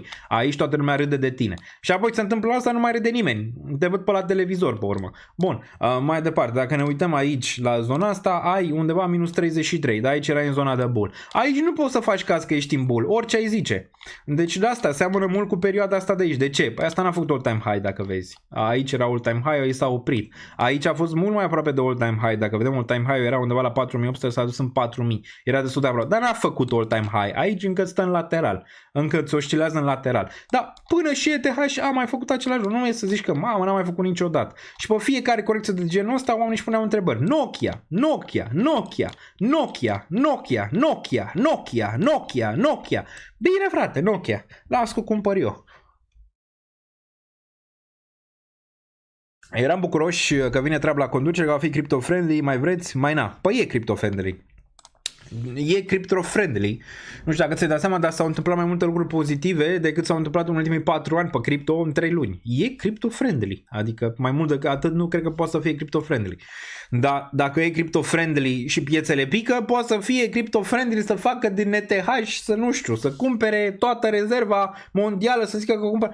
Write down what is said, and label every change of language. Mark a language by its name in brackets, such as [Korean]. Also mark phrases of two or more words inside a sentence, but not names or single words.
[Romanian] Aici toată lumea râde de tine. Și apoi se întâmplă asta, nu mai râde nimeni. Te văd pe la televizor, pe urmă. Bun, Mai departe, dacă ne uităm aici la zona asta, ai undeva minus 33, dar aici erai în zona de bull. Aici nu poți să faci caz că ești în bull, orice ai zice. Deci de asta seamănă mult cu perioada asta de aici. De ce? Păi asta n-a făcut [English] all-time high, [Romanian] dacă vezi. Aici era [English] all-time high, [Romanian] aici s-a oprit. Aici a fost mult mai aproape de [English] all-time high. [Romanian] Dacă vedem, [English] all-time high [Romanian] era undeva la 4800, s-a dus în 4000. Era destul de aproape. Dar n-a făcut [English] all-time high. [Romanian] Aici încă stă în lateral. Încă îți oscilează în lateral. Dar până și ETH a mai făcut același lucru. Nu e să zici că, mamă, n-a mai făcut niciodată. Și pe fiecare corecție de genul ăsta, oamenii își puneau întrebări. Nokia. Bine, frate, Nokia. Las că cumpăr eu. Eram bucuroși că vine treaba la conducere, că va fi [English] crypto-friendly, [Romanian] mai vreți? Mai na. Păi e [English] crypto-friendly. [Romanian] E [English] crypto-friendly. [Romanian] Nu știu dacă ți-ai dat seama, dar s-au întâmplat mai multe lucruri pozitive decât s-au întâmplat în ultimii 4 ani pe cripto în 3 luni. E [English] crypto-friendly. [Romanian] Adică mai mult decât atât nu cred că poate să fie [English] crypto-friendly. [Romanian] Dar dacă e [English] crypto-friendly [Romanian] și piețele pică, poate să fie [English] crypto-friendly [Romanian] să facă din ETH să nu știu, să cumpere toată rezerva mondială, să zică că cumpără.